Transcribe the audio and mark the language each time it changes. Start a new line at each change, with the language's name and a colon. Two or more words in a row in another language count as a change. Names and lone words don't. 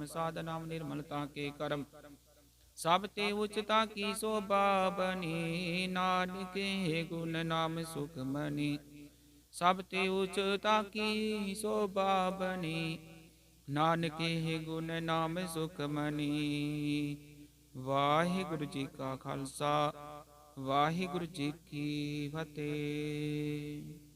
Braj: साध नाम निर्मलता के करम, सब ते उचता की शोभा बनी। नानक हे गुण नाम सुख मनी, सब ते उचता की शोभा बनी। नानक हे गुण नाम सुख मनी। वाहिगुरु जी का खालसा, वाहिगुरु जी की फतेह।